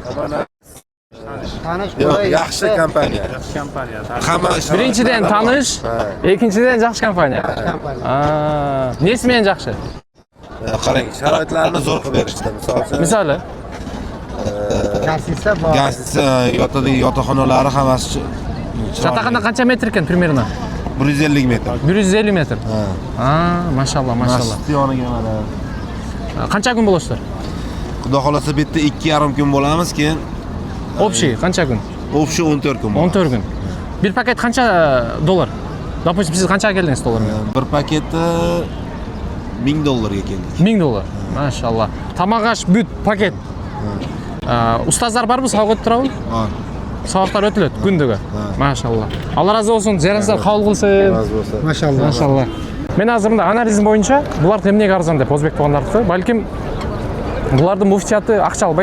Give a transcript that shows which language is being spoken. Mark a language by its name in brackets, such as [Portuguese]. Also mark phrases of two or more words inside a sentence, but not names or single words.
[Kyrgyz] Жакшы компания. Биринчиден тааныш, экинчиден жакшы компания. Неси менен жакшы? Караң, шарайтларны зор кылып беришти. Мисалы? Газ, [Uzbek] yotoxonalari hammasi. [Kyrgyz] Жатакана канча метр экен примерно? 150 метр. 150 метр. Машалла, машалла. [Uzbek] Yoniga mana. [Kyrgyz] Канча күн болосуздар? [Uzbek] Xudo xolasa bu yerda 2,5 kun bo'lamiz, keyin [Kyrgyz] Общий канча күн? [Uzbek] Общий 14 kun. [Kyrgyz] 14 күн. Бир пакет канча доллар? Допустим, сиз канчага келдиңиз доллар менен? [Uzbek] Bir paketi $1000 keldik. $1000. [Kyrgyz] Машалла. Тамак аш бүт пакет. Устаздар барбы, сабак өтүп турабы? Бар. Сабактар өтүлөт күндөгө. Машалла. Алла разы болсун, зыярыңыздар кабыл кылсын. Разы болсун. Машалла. Машалла. Мен азыр мында анализим боюнча булар эмнеге арзан деп өзбек туугандардыкы, балким булардын муфтияты акча албайт.